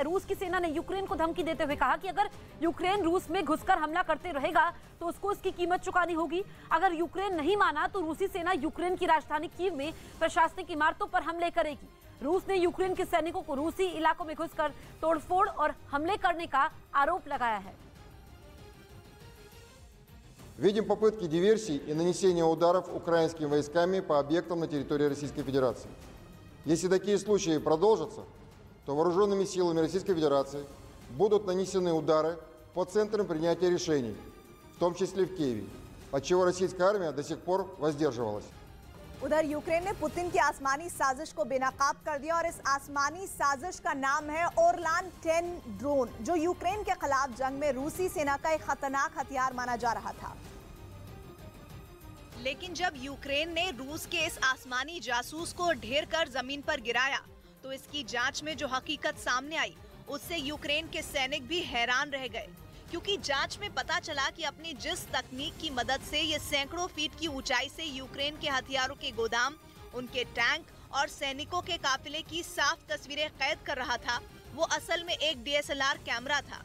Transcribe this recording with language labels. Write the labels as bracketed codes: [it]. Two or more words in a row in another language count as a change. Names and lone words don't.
[hi] रूस की सेना ने यूक्रेन को धमकी देते हुए कहा कि अगर यूक्रेन रूस में घुसकर हमला करते रहेगा तो उसको इसकी कीमत चुकानी होगी। अगर यूक्रेन नहीं माना तो रूसी सेना यूक्रेन की राजधानी कीव में प्रशासनिक इमारतों पर हमले करेगी। रूस ने यूक्रेन के सैनिकों को रूसी इलाकों में घुसकर तोड़फोड़ और हमले करने का आरोप लगाया है। [ru] Видим попытки диверсий и нанесения ударов украинскими войсками по объектам на территории Российской Федерации. Если такие случаи продолжатся, то вооруженными силами Российской Федерации будут нанесены удары по центрам принятия решений, в том числе в Киеве, от чего российская армия до сих пор воздерживалась. [hi] उधर यूक्रेन ने पुतिन की आसमानी साजिश को बेनकाब कर दिया और इस आसमानी साजिश का नाम है ओरलान 10 ड्रोन, जो यूक्रेन के खिलाफ जंग में रूसी सेना का एक खतरनाक हथियार माना जा रहा था। लेकिन जब यूक्रेन ने रूस के इस आसमानी जासूस को ढेर कर जमीन पर गिराया तो इसकी जांच में जो हकीकत सामने आई उससे यूक्रेन के सैनिक भी हैरान रह गए, क्योंकि जांच में पता चला कि अपनी जिस तकनीक की मदद से ये सैकड़ों फीट की ऊंचाई से यूक्रेन के हथियारों के गोदाम, उनके टैंक और सैनिकों के काफिले की साफ तस्वीरें कैद कर रहा था, वो असल में एक DSLR कैमरा था।